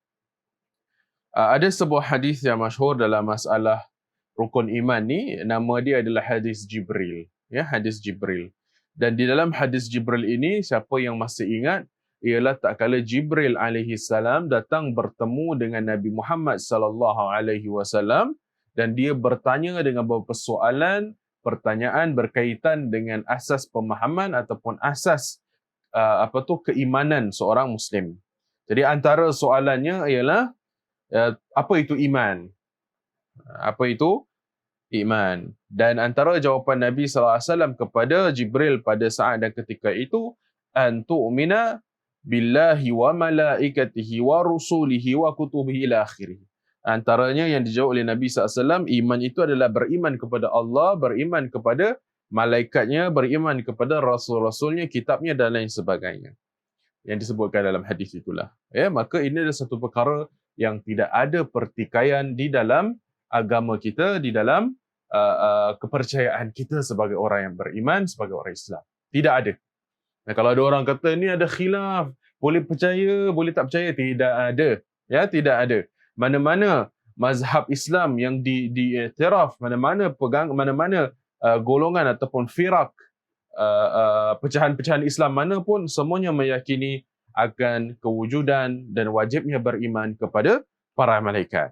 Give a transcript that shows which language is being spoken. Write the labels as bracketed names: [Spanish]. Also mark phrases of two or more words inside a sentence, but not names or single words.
[Malay] Ada sebuah hadis yang masyhur dalam masalah rukun iman ni, nama dia adalah hadis Jibril. Ya, hadis Jibril. Dan di dalam hadis Jibril ini, siapa yang masih ingat, ialah tak kala Jibril [Arabic] عليه السلام [Malay] datang bertemu dengan Nabi Muhammad [Arabic] صلى الله عليه وسلم [Malay] dan dia bertanya dengan beberapa soalan, pertanyaan berkaitan dengan asas pemahaman ataupun asas keimanan seorang muslim. Jadi antara soalannya ialah apa itu iman? Apa itu iman? Dan antara jawapan Nabi SAW kepada Jibril pada saat dan ketika itu, [Arabic] أن تؤمن بالله وملائكته ورسله وكتبه إلى آخره. [Malay] Antaranya yang dijawab oleh Nabi SAW, iman itu adalah beriman kepada Allah, beriman kepada malaikatnya, beriman kepada rasul-rasulnya, kitabnya dan lain sebagainya. Yang disebutkan dalam hadis itulah. Ya, maka ini adalah satu perkara yang tidak ada pertikaian di dalam agama kita, di dalam kepercayaan kita sebagai orang yang beriman, sebagai orang Islam. Tidak ada. Nah, kalau ada orang kata ni ada khilaf, boleh percaya, boleh tak percaya, tidak ada. Ya, tidak ada. Mana-mana mazhab Islam yang diiktiraf, mana-mana golongan ataupun firak, pecahan-pecahan Islam mana pun, semuanya meyakini akan kewujudan dan wajibnya beriman kepada para malaikat.